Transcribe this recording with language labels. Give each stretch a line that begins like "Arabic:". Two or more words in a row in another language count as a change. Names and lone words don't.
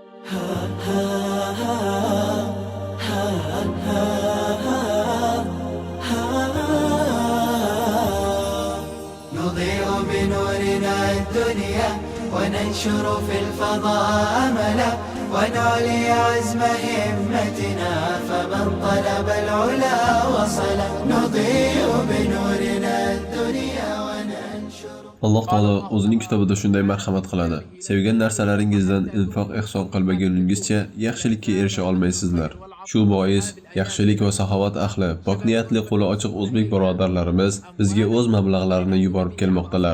Arabic: نضيء بنورنا الدنيا وننشر في الفضاء أملا ونعلي عزم همتنا فمن طلب العلا وصل نضيء بنورنا الدنيا وننشر.
Uzbek: Alloh taolo o'zining kitobida shunday marhamat qiladi. Sevgan narsalaringizdan infoq ihson qilmaguningizcha yaxshilikka erisha olmaysizlar. Shu bois yaxshilik va saxovat ahli, pok niyatli qo'li ochiq o'zbek birodarlarimiz bizga o'z mablag'larini yuborib kelmoqdalar.